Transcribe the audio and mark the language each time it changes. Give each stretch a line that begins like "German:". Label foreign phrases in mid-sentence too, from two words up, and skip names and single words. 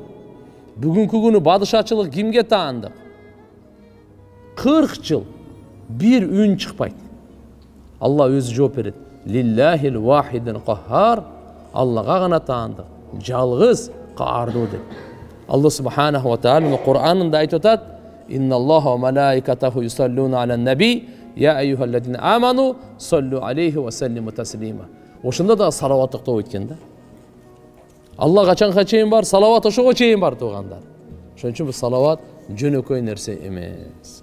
Kyrgyz: Бүгүнкү күнү бадышачылык кимге таандык? 40 жыл бир үн чыкпайт. Алла өзү жооп берет.
Arabic: لله الواحد القهار.
Kyrgyz: Аллага гана таандык. Жалгыз каардуу деп.
Arabic: الله سبحانه وتعالى
Kyrgyz: Куранында айтып атат:
Arabic: "إن الله وملائكته يصلون على النبي، يا أيها الذين آمنوا، صلوا عليه وسلموا تسليما."
Kyrgyz: Ошондо да салават токтоп өткөн да. Алла качанга чейин бар, салават ошого чейин бар туугандар. Ошон үчүн бул салават жөнөкөй нерсе эмес.